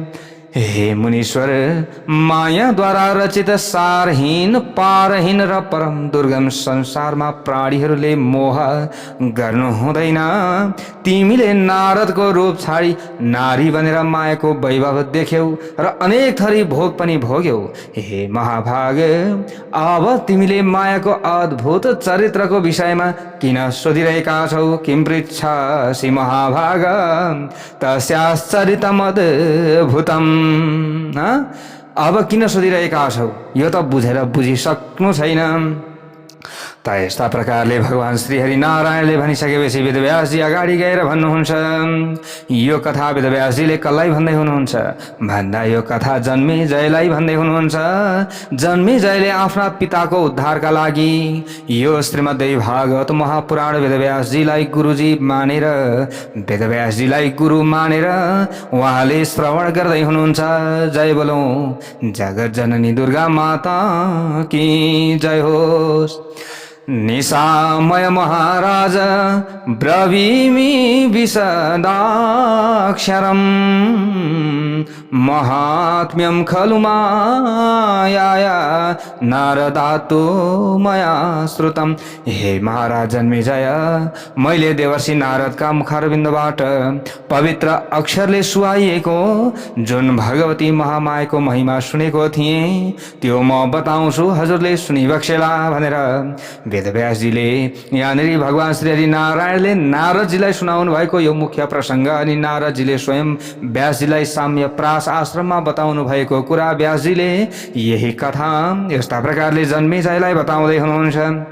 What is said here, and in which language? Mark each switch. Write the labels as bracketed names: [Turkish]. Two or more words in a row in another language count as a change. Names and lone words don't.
[Nepali] हे मुनीश्वर, मायाद्वारा रचित सारहीन पारहीन र परम दुर्गम संसारमा प्राणीहरूले मोह गर्नु हुँदैन। तिमीले नारदको रूप छाडी नारी बनेर मायाको वैभव देख्यौ र अनेक थरी भोग पनि भोग्यौ। हे महाभाग, अब तिमीले मायाको अद्भुत चरित्रको विषयमा किन सोधिरहेका छौ? [Sanskrit] किम पृच्छसि महाभाग तस्याश्चरितम् अद्भुतम्। [Nepali] अब किन सोधिरहेका छौ? यो त बुझेर बुझिसक्नु छैन। यस्ता प्रकारले भगवान श्री हरि नारायणले भनिसकेपछि वेदव्यासजी अगाडि गएर भन्नुहुन्छ। यो कथा वेदव्यासजीले कसलाई भन्दै हुनुहुन्छ भन्दा यो कथा जन्मेजयलाई भन्दै हुनुहुन्छ। जन्मेजयले आफ्ना पिताको उद्धारका लागि यो श्रीमद्देवी भागवत महापुराण वेदव्यासजीलाई गुरुजी मानेर वेदव्यासजीलाई गुरु मानेर उहाँले श्रवण गर्दै हुनुहुन्छ। जय बोलौं जगत जननी दुर्गा माता की जय होस्। [Sanskrit] निशामय महाराज ब्रवीमि विशदाक्षरम् महात्म्यं खलु मायाया नारदातो मया श्रुतम्। [Nepali] हे महाराज जन्मेजय, मैले देवर्षि नारदका मुखारविन्दबाट पवित्र अक्षरले सुहाइएको जुन भगवती महामायाको महिमा सुनेको थिएँ त्यो म बताउँछु, हजुरले सुनिबक्सेला भनेर वेदव्यासजीले यहाँनिर भगवान श्री हरि नारायणले नारदजीलाई सुनाउनु भएको यो मुख्य प्रसङ्ग अनि नारदजीले स्वयं व्यासजीलाई साम्य प्रास आश्रममा बताउनु भएको कुरा व्यासजीले यही कथा यस्ता प्रकारले जन्मेजयलाई बताउँदै हुनुहुन्छ।